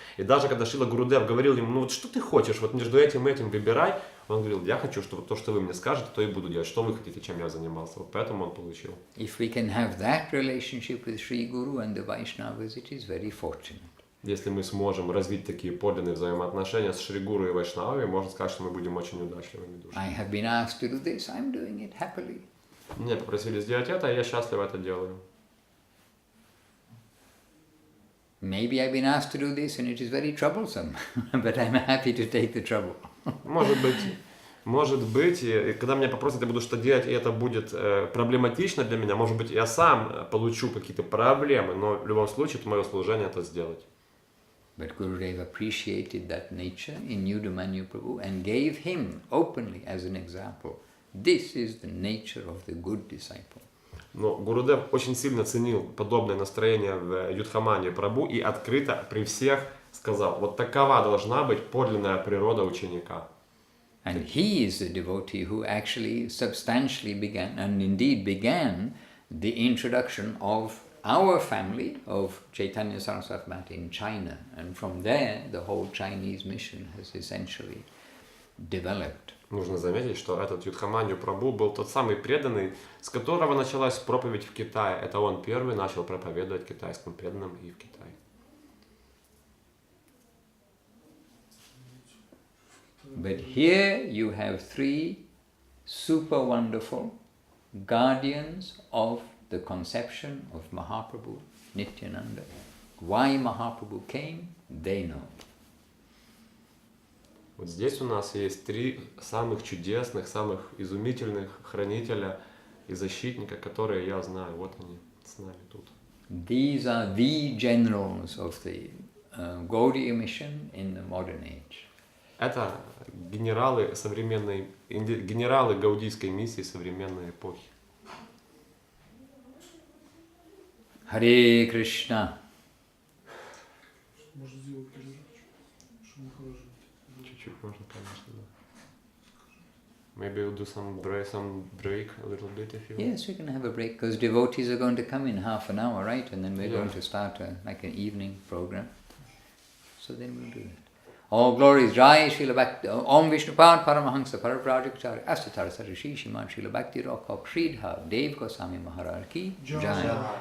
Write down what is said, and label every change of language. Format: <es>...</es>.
<ru>И даже когда Шрила Гурудев говорил ему: ну вот что ты хочешь, вот между этим и этим выбирай, он говорил: я хочу, чтобы то, что вы мне скажете, то и буду делать, что вы хотите, чем я занимался. Вот поэтому он получил.</ru> <en>If we can have that relationship with Sri Guru and the Vaishnavas, it is very fortunate.</en> <ru>Если мы сможем развить такие подлинные взаимоотношения с Шри Гуру и Вайшнавами, можно сказать, что мы будем очень удачливыми душами.</ru> <en>I have been asked to do this, I'm doing it happily.</en> <ru>Меня попросили сделать это, и я счастливо это делаю.</ru> <en>Maybe I've been asked to do this and it is very troublesome, but I'm happy to take the trouble.</en> <ru>Может быть, и когда меня попросят, я буду что делать, и это будет проблематично для меня, может быть, я сам получу какие-то проблемы, но в любом случае это мое служение это сделать.</ru> <en>But Gurudev appreciated that nature in Yudamanyu Prabhu and gave him openly as an example. This is the nature of the good disciple.</en> <ru>Но Гурудев очень сильно ценил подобное настроение в Юдхамане Прабху и открыто при всех сказал: вот такова должна быть подлинная природа ученика.</ru> <en>And he is the devotee who actually substantially began, and indeed began, the introduction of our family of Chaitanya Saraswati Bhatti in China. And from there, the whole Chinese mission has essentially developed.</en> <ru>Нужно заметить, что этот Юдхаманью Прабху был тот самый преданный, с которого началась проповедь в Китае. Это он первый начал проповедовать китайским преданным и в Китае.</ru> <en>But here you have three super wonderful guardians of the conception of Mahaprabhu, Nityananda. Why Mahaprabhu came, they know.</en> <ru>Вот здесь у нас есть три самых чудесных, самых изумительных хранителя и защитника, которые я знаю. Вот они с нами тут.</ru> <en>These are the generals of the Gaudiya mission in the modern age.</en> <ru>Это генералы современной, генералы гаудийской миссии современной эпохи. Харе Кришна. Можно сделать перерывчик, чтобы Махараджа. Чуть-чуть можно, конечно, да.</ru> <en>Maybe we'll do some break a little bit if you want. Yes, we can have a break because devotees are going to come in half an hour, right? And then we're going to start like an evening program. So then we'll do that. All glories, Jai Srila Bhakti, Om Vishnupad Paramahansa Paravrajacharya, Asatar Sarishi Shiman Srila Bhakti Rokhok Sridhar, Dev Goswami Maharaj ki Jai.</en>